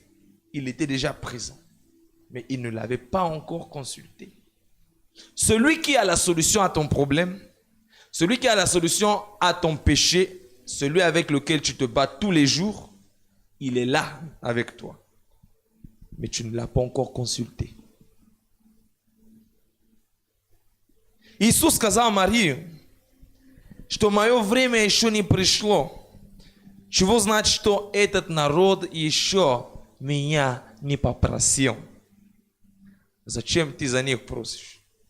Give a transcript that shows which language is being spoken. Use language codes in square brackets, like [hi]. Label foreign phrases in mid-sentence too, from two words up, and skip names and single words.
[fr] Il était déjà présent, mais il ne l'avait pas encore consulté. Celui qui a la solution à ton problème, celui qui a la solution à ton péché, celui avec lequel tu te bats tous les jours, il est là avec toi. Mais tu ne l'as pas encore consulté. [ru] Иисус сказал Марии, что мое время еще не пришло. Чего значит, что этот народ еще меня не попросил? Зачем ты за них просишь?